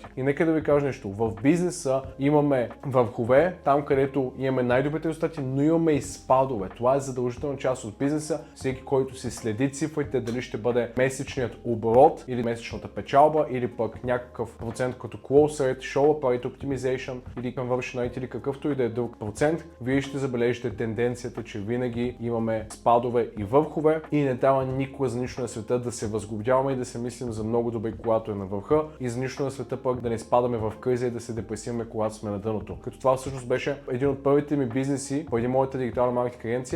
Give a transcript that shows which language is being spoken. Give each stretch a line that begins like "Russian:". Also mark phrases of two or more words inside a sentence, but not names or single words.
Bulgarian: И нека да ви кажа нещо. В бизнеса имаме върхове, там където имаме най-добрите резултати, но имаме и спадове. Това е задължителна част от бизнеса. Всеки, който си следи цифрите, дали ще бъде месечният оборот или месечната печалба, или пък някакъв процент като
English: close rate, show rate optimization
Bulgarian: или
English: conversion rate,
Bulgarian: или какъвто и да е друг процент, вие ще забележите тенденцията, че винаги имаме спадове и върхове и не трябва никога за нищо на света да се възгордяваме и да се мислим за много добре, когато е на върха, и за нищо на света пък да не спадаме в криза и да се депресираме, когато сме на дъното. Като това всъщност беше един от първите ми бизнеси преди моята дигитална маркетинг агенция.